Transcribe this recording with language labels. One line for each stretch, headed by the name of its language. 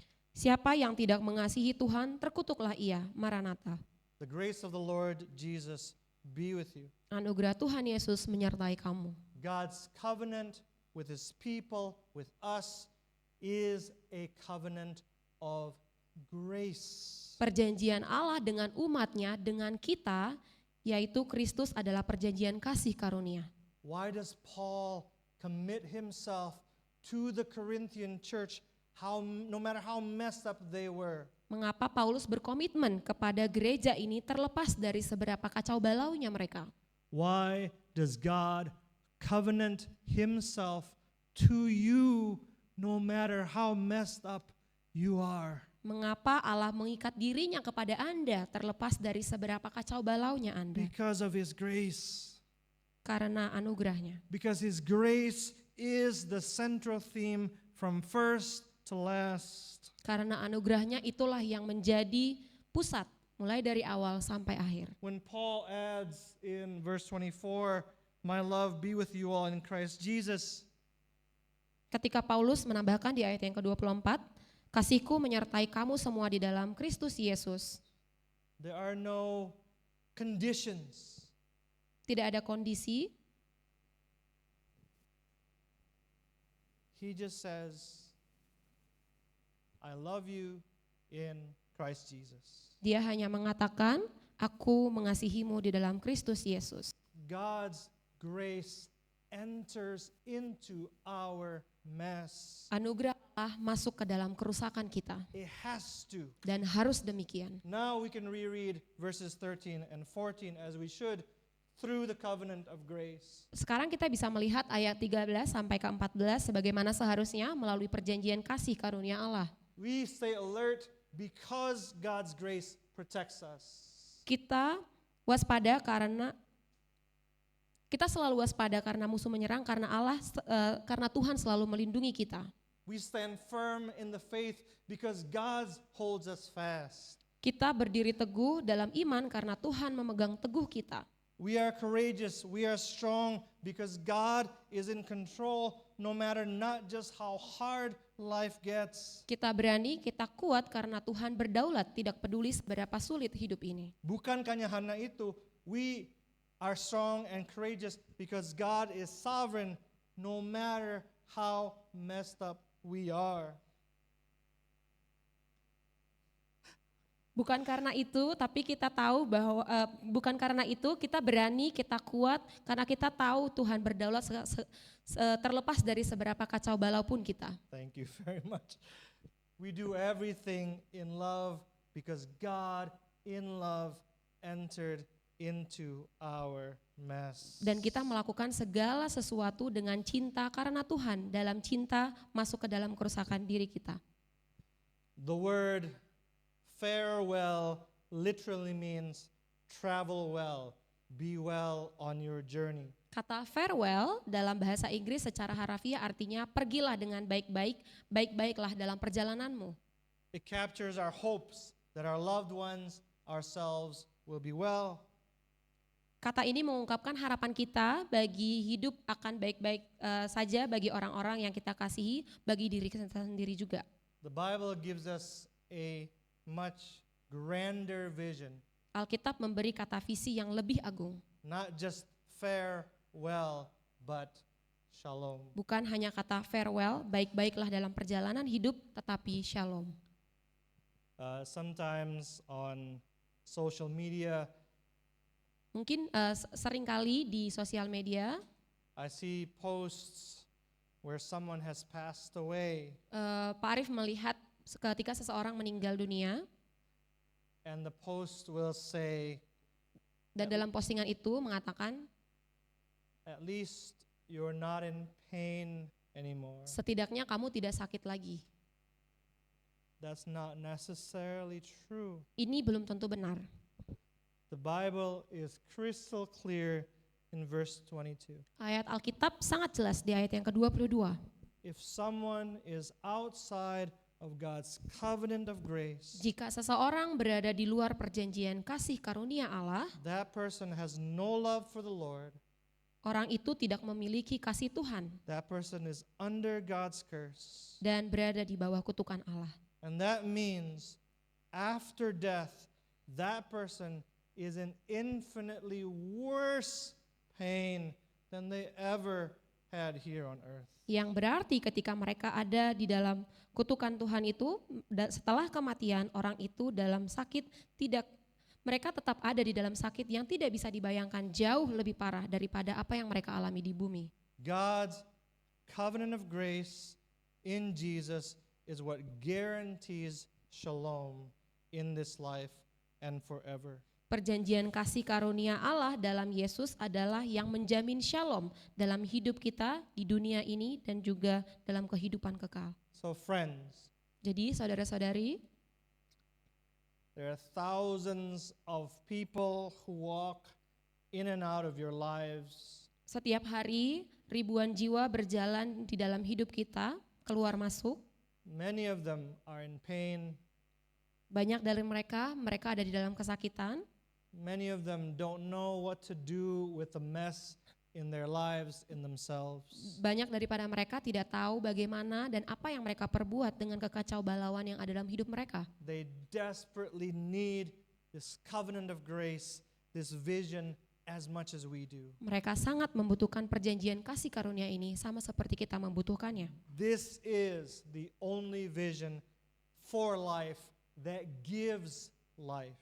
Indonesian: Siapa yang tidak mengasihi Tuhan, terkutuklah ia. Maranatha.
English: The grace of the Lord Jesus be with you.
Indonesian: Anugerah Tuhan Yesus menyertai kamu.
English: God's covenant with his people, with us, is a covenant of grace.
Indonesian: Perjanjian Allah dengan umatnya, dengan kita, yaitu Kristus adalah perjanjian kasih karunia.
English: Why does Paul commit himself to the Corinthian church, no matter how messed up they were?
Indonesian: Mengapa Paulus berkomitmen kepada gereja ini terlepas dari seberapa kacau balaunya mereka?
English: Why does God covenant himself to you no matter how messed up you are?
Indonesian: Mengapa Allah mengikat dirinya kepada Anda terlepas dari seberapa kacau balaunya Anda?
English: Because of his grace.
Indonesian: Karena anugerahnya.
English: Because his grace is the central theme from first to last.
Indonesian: Karena anugerahnya itulah yang menjadi pusat mulai dari awal sampai akhir.
English: When Paul adds in verse 24, my love be with you all in Christ Jesus.
Indonesian: Ketika Paulus menambahkan di ayat yang ke-24, kasihku menyertai kamu semua di dalam Kristus Yesus.
English: There are no conditions.
Indonesian: Tidak ada kondisi.
English: He just says, I love you in Christ Jesus.
Indonesian: Dia hanya mengatakan, aku mengasihimu di dalam Kristus Yesus.
English: God's grace enters into our mess.
Indonesian: Anugerah Allah masuk ke dalam kerusakan kita.
English: It has to.
Indonesian: Dan harus demikian.
English: Now we can reread verses 13 and 14 as we should through the covenant of grace.
Indonesian: Sekarang kita bisa melihat ayat 13 sampai ke 14 sebagaimana seharusnya melalui perjanjian kasih karunia Allah.
English: We stay alert because God's grace protects us.
Indonesian: Kita waspada kita selalu waspada karena musuh menyerang, karena Tuhan selalu melindungi kita.
English: We stand firm in the faith because God holds us fast.
Indonesian: Kita berdiri teguh dalam iman karena Tuhan memegang teguh kita.
English: We are courageous, we are strong because God is in control no matter not just how hard life gets.
Indonesian: Kita berani, kita kuat karena Tuhan berdaulat, tidak peduli seberapa sulit hidup ini. Bukan hanya itu,
English: we are strong and courageous because God is sovereign no matter how messed up we are.
Indonesian: Bukan karena itu, tapi kita tahu bahwa bukan karena itu kita berani, kita kuat karena kita tahu Tuhan berdaulat terlepas dari seberapa kacau balau pun kita.
English: Thank you very much. We do everything in love because God in love entered into our mess.
Indonesian: Dan kita melakukan segala sesuatu dengan cinta karena Tuhan dalam cinta masuk ke dalam kerusakan diri kita.
English: The word farewell literally means travel well, be well on your journey.
Indonesian: Kata farewell dalam bahasa Inggris secara harafiah artinya pergilah dengan baik-baik, baik-baiklah dalam perjalananmu.
English: It captures our hopes that our loved ones, ourselves will be well.
Indonesian: Kata ini mengungkapkan harapan kita bagi hidup akan baik-baik saja bagi orang-orang yang kita kasihi, bagi diri kita sendiri juga.
English: The Bible gives us a much grander vision.
Indonesian: Alkitab memberi kata visi yang lebih agung.
English: Not just farewell, but shalom.
Indonesian: Bukan hanya kata farewell, baik-baiklah dalam perjalanan hidup, tetapi shalom.
English: Sometimes on social media,
Indonesian: mungkin seringkali di sosial media,
English: I see posts where someone has passed away.
Indonesian: Pak Arif melihat ketika seseorang meninggal dunia,
English: And the post will say,
Indonesian: Dan dalam postingan itu mengatakan,
English: at least you're not in pain anymore.
Indonesian: setidaknya kamu tidak sakit lagi.
English: That's not necessarily true.
Indonesian: Ini belum tentu benar.
English: The Bible is crystal clear in verse 22.
Indonesian: Ayat Alkitab sangat jelas di ayat yang ke-22.
English: If someone is outside of God's covenant of grace,
Indonesian: Jika seseorang berada di luar perjanjian kasih karunia Allah,
English: that person has no love for the Lord.
Indonesian: orang itu tidak memiliki kasih Tuhan
English: That person is under God's curse.
Indonesian: dan berada di bawah kutukan Allah.
English: And that means after death, that person is in infinitely worse pain than they ever had here on earth.
Indonesian: Yang berarti ketika mereka ada di dalam kutukan Tuhan itu, setelah kematian orang itu dalam sakit, mereka tetap ada di dalam sakit yang tidak bisa dibayangkan, jauh lebih parah daripada apa yang mereka alami di bumi.
English: God's covenant of grace in Jesus is what guarantees shalom in this life and forever.
Indonesian: Perjanjian kasih karunia Allah dalam Yesus adalah yang menjamin shalom dalam hidup kita di dunia ini dan juga dalam kehidupan kekal.
English: So friends,
Indonesian: Jadi saudara-saudari,
English: there are thousands of people who walk in and out of your lives.
Indonesian: setiap hari ribuan jiwa berjalan di dalam hidup kita, keluar masuk.
English: Many of them are in pain.
Indonesian: Banyak dari mereka ada di dalam kesakitan.
English: Many of them don't know what to do with the mess in their lives, in themselves.
Indonesian: Banyak daripada mereka tidak tahu bagaimana dan apa yang mereka perbuat dengan kekacau balauan yang ada dalam hidup mereka.
English: They desperately need this covenant of grace, this vision as much as we do.
Indonesian: Mereka sangat membutuhkan perjanjian kasih karunia ini sama seperti kita membutuhkannya.
English: This is the only vision for life that gives life.